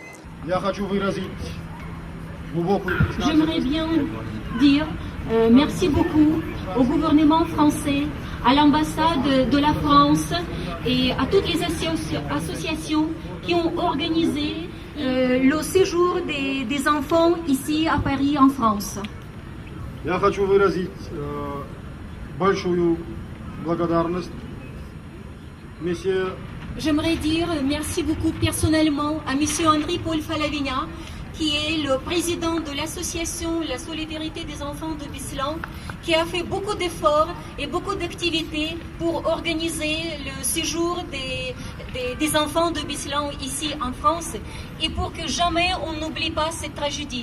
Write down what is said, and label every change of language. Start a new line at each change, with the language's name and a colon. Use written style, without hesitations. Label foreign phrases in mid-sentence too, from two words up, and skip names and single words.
French: J'aimerais bien dire merci beaucoup au gouvernement français, à l'ambassade de la France et à toutes les associations qui ont organisé le séjour des enfants ici à Paris, en France.
Russian: Я хочу выразить большую благодарность месье.
French: J'aimerais dire merci beaucoup personnellement à monsieur Henri-Paul Falavigna, qui est le président de l'association La Solidarité des enfants de Beslan, qui a fait beaucoup d'efforts et beaucoup d'activités pour organiser le séjour des enfants de Beslan ici en France et pour que jamais on n'oublie pas cette tragédie.